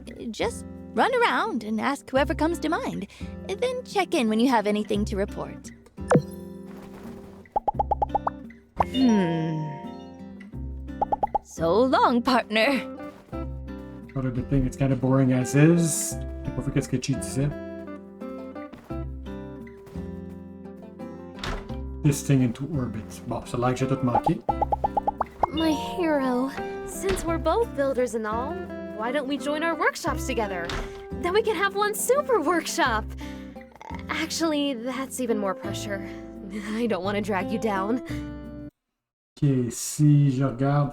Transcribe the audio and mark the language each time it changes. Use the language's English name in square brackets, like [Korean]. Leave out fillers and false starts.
[English] Just run around and ask whoever comes to mind. Then check in when you have anything to report. So long, partner. [French] Pas de [English] thing, it's kind of boring as is. [French] J'ai pas vu qu'est-ce que tu disais. [English] this thing into orbit. [French] Bon, ça là que j'ai tout manqué. [English] My hero, since we're both builders and all, why don't we join our workshops together? Then we can have one super workshop. Actually, that's even more pressure. I don't want to drag you down. [French] Ok, si je regarde.